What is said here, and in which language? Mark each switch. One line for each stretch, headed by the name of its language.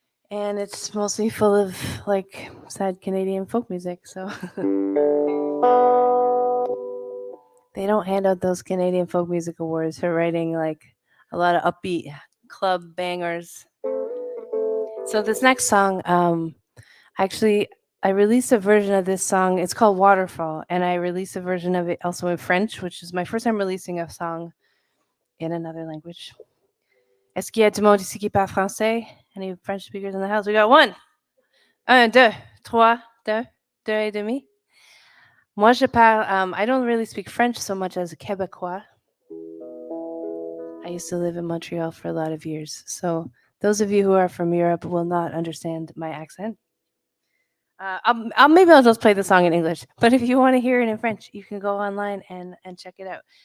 English: And it's mostly full of like sad Canadian folk music, so they don't hand out those Canadian folk music awards for writing like a lot of upbeat club bangers. So this next song, actually, I released a version of this song. It's called Waterfall, and I released a version of it also in French, which is my first time releasing a song in another language.
French: Est-ce qu'il y a du monde ici qui parle français?
English: Any French speakers in the house? We got one.
French: Un, deux, trois, deux, deux et demi. Moi, je parle,
English: I don't really speak French so much as Québécois. I used to live in Montreal for a lot of years. So those of you who are from Europe will not understand my accent. Maybe I'll just play the song in English. But if you want to hear it in French, you can go online and check it out.